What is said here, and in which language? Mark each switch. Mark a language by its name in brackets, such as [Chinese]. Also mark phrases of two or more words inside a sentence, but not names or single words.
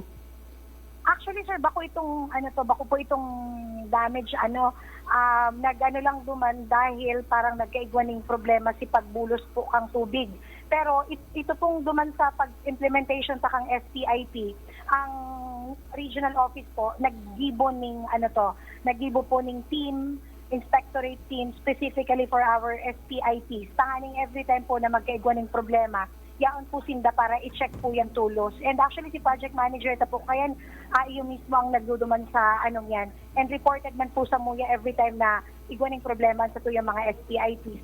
[English] Actually, sir, [Bikol] bako po itong damage, nag-ano lang duman dahil parang nagkaigwaning problema si pagbulos po kang tubig. Pero ito pong duman sa pag-implementation sa kang STIP, ang regional office po, naggibo po ning team, [English] inspectorate team, specifically for our STIPs. [Bikol] Tanganing [English] every time [Bikol] po na magkaigwaning problema, yaon po sinda para i-check po yan tulos. [English] And actually [Bikol] si [English] project manager [Bikol] ito po, kaya iyo mismo ang nagduduman sa anong yan. [English] And reported [Bikol] man po sa MUYA [English] every time [Bikol] na igwaning problema sa tuyang mga STIPs.